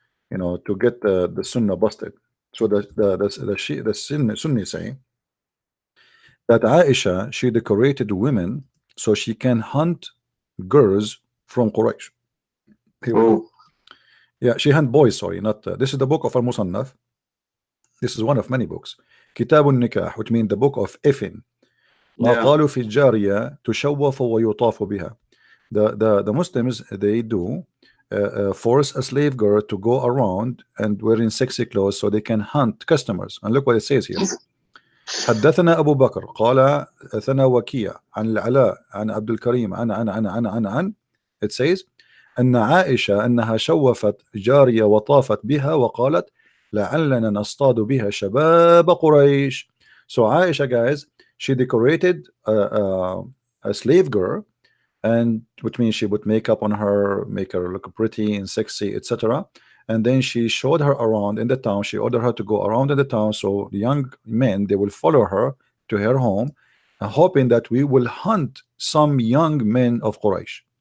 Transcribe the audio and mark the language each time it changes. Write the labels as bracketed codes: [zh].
[en] You know, to get the Sunnah busted. So the Sunni say that Aisha, she decorated women so she can hunt girls from Quraysh. Yeah, she hunt boys. Sorry, not this is the book of Al-Musannaf. This is one of many books. Kitabun Nikah, which means the book of effing. [ar] ما قالوا في الجارية تشوف ويطاف بها. [en] The Muslims, they do. Force a slave girl to go around and wearing sexy clothes so they can hunt customers. And look what it says here. [ar] حدثنا أبو بكر قال ثنا وكيع عن العلاء عن عبد الكريم عن [en] it says [ar] أن عائشة أنها شوفت جارية وطافت بها وقالت لعلنا نصطاد بها شباب قريش. [en] So Aisha, guys, she decorated a slave girl, and which means she put makeup on her, make her look pretty and sexy, etc. And then she showed her around in the town. She ordered her to go around in the town, so the young men, they will follow her to her home, hoping that we will hunt some young men of Quraysh.